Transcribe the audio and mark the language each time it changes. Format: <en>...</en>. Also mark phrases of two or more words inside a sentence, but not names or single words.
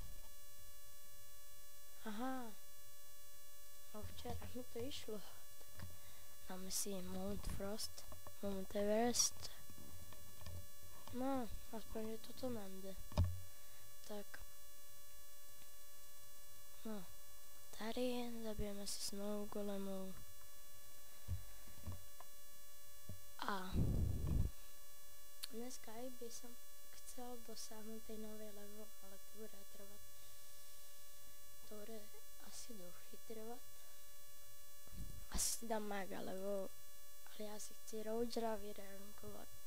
<sk>Aha. No včera mi to išlo. Tak dáme si Mount Frost, Mount Everest. No, aspoň, že toto nám jde. Tak. No.</sk> <cs>Tady zabijeme si Snow Golemů.</cs> <sk>A dneska by som chcel dosáhnuť tej novej level, ale to bude trvať. To bude asi dlhý trvať. Asi si dám maga, lebo ale ja si chci Rougera vyrankovať.</sk>